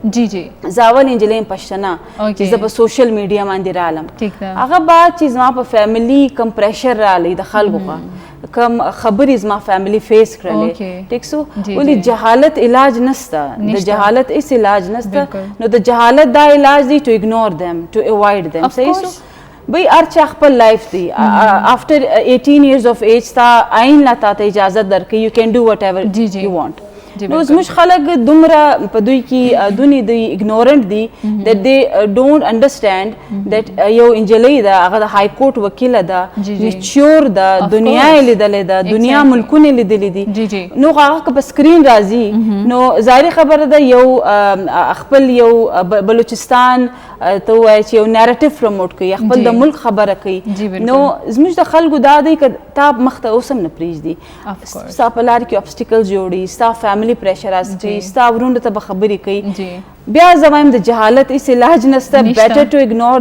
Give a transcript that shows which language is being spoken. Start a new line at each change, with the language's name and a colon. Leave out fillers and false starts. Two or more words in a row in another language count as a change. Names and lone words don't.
Pashto: زه اول انجلۍ یم پښتنه چې زه په
English: social media
Pashto: باندې رالم هغه بعد چې زما په فیملي کم پریشر رالی د خلکو کم خبرې زما
English: family face
Pashto: کړلې ټیک سو ولې جهالت علاج نسته د جهالت هیڅ علاج نسته نو د جهالت دا علاج دی
English: to ignore them to avoid them
Pashto: صحیح سو بھئی هر چا خپل لایف دی
English: after 18 years of age
Pashto: تا آئین لا تا ته اجازه درکې
English: you can do what ever you want
Pashto: نو زموږ خلک دومره په دوی کې دونی دوی اګنورنټ دي
English: that they don't understand that
Pashto: یو انجلۍ ده هغه د های کورټ وکیله ده میچور ده دنیا یې لیدلې ده دنیا ملکونه لیدلې دي نو هغه په سکرین راځي نو ظاهري خبره ده یو خپل یو بلوچستان ته وایي چې یو
English: narrative promote
Pashto: کوي خپل د ملک خبره کوي نو زموږ د خلکو دا دی که تا مخ ته اوس هم نه پرېږدي ستا په لار کې obstacles جوړي ستا
English: family pressure
Pashto: اچوي ستا ورونو ته به خبرې کوي بیا زه وایم د جهالت هېڅ علاج نشته
English: better to ignore